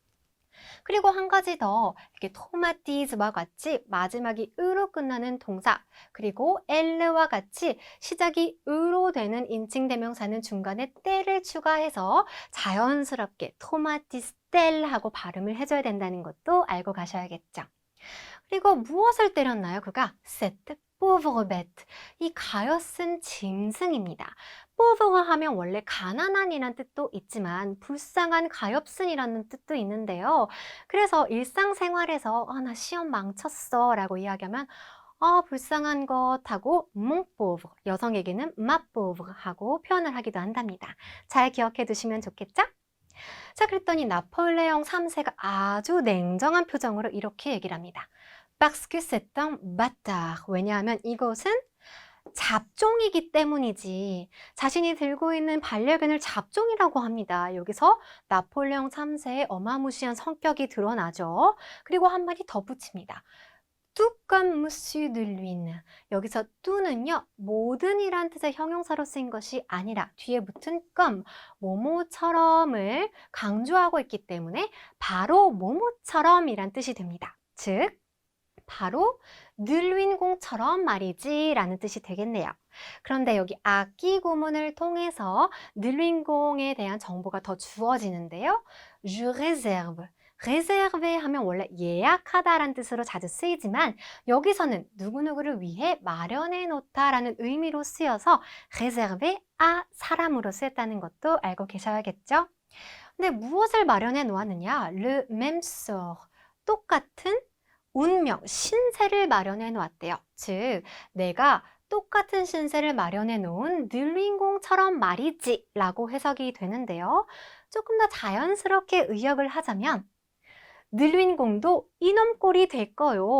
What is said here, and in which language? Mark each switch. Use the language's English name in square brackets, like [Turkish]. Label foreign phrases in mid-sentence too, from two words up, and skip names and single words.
[Korean] 그리고 한 가지 더, 이렇게 토마티즈와 같이 마지막이 으로 끝나는 동사, 그리고 엘르와 같이 시작이 으로 되는 인칭대명사는 중간에 떼를 추가해서 자연스럽게 토마티스텔 하고 발음을 해줘야 된다는 것도 알고 가셔야겠죠. 그리고 무엇을 때렸나요? [French] 그가 cette pauvre bête, [Korean] 이 가엾은 짐승입니다. pauvre 하면 원래 가난한이란 뜻도 있지만 불쌍한 가엾은이라는 뜻도 있는데요. 그래서 일상생활에서 나 시험 망쳤어 라고 이야기하면 불쌍한 것 하고 [French] mon pauvre, [Korean] 여성에게는 [French] ma pauvre [Korean] 하고 표현을 하기도 한답니다. 잘 기억해 두시면 좋겠죠? 자, 그랬더니 나폴레옹 3세가 아주 냉정한 표정으로 이렇게 얘기를 합니다. [French] Parce que c'est un bâtard. [Korean] 왜냐하면 이것은 잡종이기 때문이지. 자신이 들고 있는 반려견을 잡종이라고 합니다. 여기서 나폴레옹 3세의 어마무시한 성격이 드러나죠. 그리고 한마디 덧붙입니다. [French] tout comme monsieur de Luynes. [Korean] 여기서 tout는요, 모든이란 뜻의 형용사로 쓰인 것이 아니라 뒤에 붙은 comme, 뭐뭐처럼을 강조하고 있기 때문에 바로 뭐뭐처럼이란 뜻이 됩니다. 즉, 바로 늘윈공처럼 말이지 라는 뜻이 되겠네요. 그런데 여기 악기 구문을 통해서 늘윈공에 대한 정보가 더 주어지는데요. [French] Je réserve. [Korean] réserve 하면 원래 예약하다라는 뜻으로 자주 쓰이지만 여기서는 누구누구를 위해 마련해 놓다라는 의미로 쓰여서 [French] réservé à [Korean] 사람으로 쓰였다는 것도 알고 계셔야겠죠? 근데 무엇을 마련해 놓았느냐? [French] le même sort. [Korean] 똑같은 운명, 신세를 마련해 놓았대요. 즉, 내가 똑같은 신세를 마련해 놓은 늘윈공처럼 말이지 라고 해석이 되는데요. 조금 더 자연스럽게 의역을 하자면 늘윈공도 이놈 꼴이 될 거요.